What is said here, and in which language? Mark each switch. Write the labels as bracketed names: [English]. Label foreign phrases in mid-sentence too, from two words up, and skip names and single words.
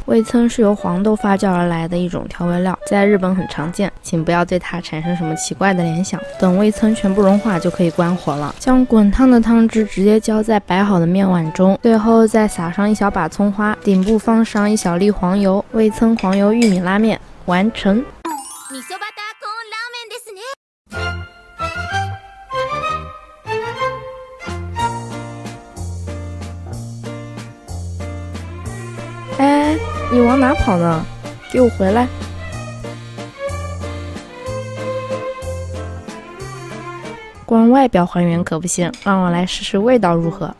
[Chinese] 味噌是由黄豆发酵而来的一种调味料，在日本很常见，请不要对它产生什么奇怪的联想。等味噌全部融化就可以关火了，将滚烫的汤汁直接浇在摆好的面碗中，最后再撒上一小把葱花，顶部放上一小粒黄油，味噌黄油玉米拉面完成。 [Japanese] 味噌バターコーンラーメンですね。 [Chinese] 哎，你往哪跑呢？给我回来！光外表还原可不行，让我来试试味道如何。